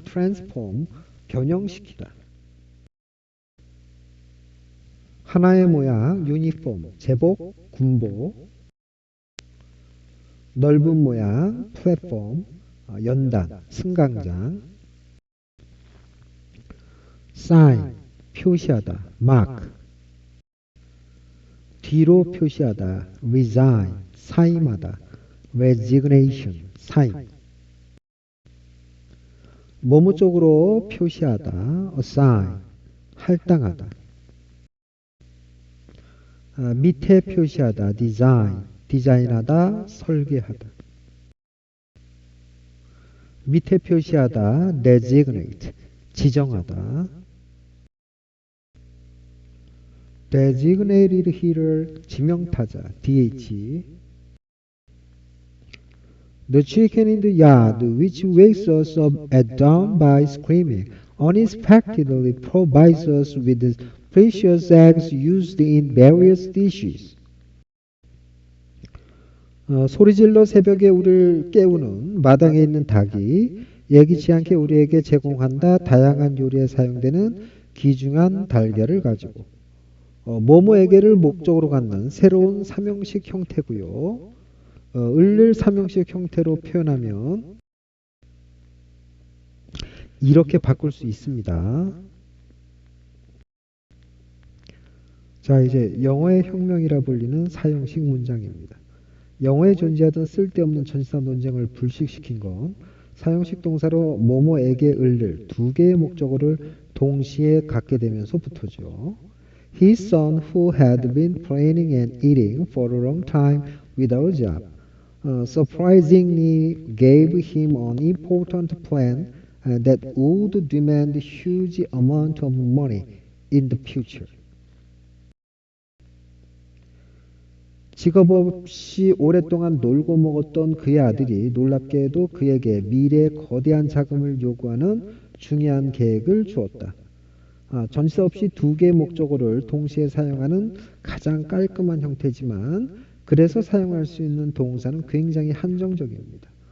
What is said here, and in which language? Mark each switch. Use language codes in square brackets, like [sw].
[ko] transform, 변형시키다. 하나의 모양, 유니폼, 제복, 군복. 넓은 모양, 플랫폼, 연단, 승강장. [en] sign, 표시하다, mark. [ko] 뒤로 표시하다, resign, 사임하다, resignation, 사임. 뭐뭐 쪽으로 표시하다, assign, 할당하다. 밑에 표시하다, design, 디자인하다, 설계하다. 밑에 표시하다, designate, 지정하다. [en] designated hitter, 지명타자, DH. The chicken in the yard which wakes us up at dawn by screaming unexpectedly provides us with the precious eggs used in various dishes. [ko] 소리질러 새벽에 우리를 깨우는 마당에 있는 닭이 예기치 않게 우리에게 제공한다. 다양한 요리에 사용되는 귀중한 달걀을 가지고 뭐뭐에게를 목적으로 갖는 새로운 삼형식 형태고요. 을을 삼형식 형태로 표현하면 이렇게 바꿀 수 있습니다. 자, 이제 영어의 혁명이라 불리는 사형식 문장입니다. 영어에 존재하던 쓸데없는 전치사 논쟁을 불식시킨 건 사형식 동사로 뭐뭐에게 을을 두 개의 목적어를 동시에 갖게 되면서부터죠. [en] His son, who had been planning and eating for a long time without a job, surprisingly gave him an important plan that would demand a huge amount of money in the future. [ko] 직업 없이 오랫동안 놀고 먹었던 그의 아들이 놀랍게도 그에게 미래에 거대한 자금을 요구하는 중요한 계획을 주었다. 전치사 없이 두 개의 목적어를 동시에 사용하는 가장 깔끔한 형태지만 그래서 사용할 수 있는 동사는 굉장히 한정적입니다.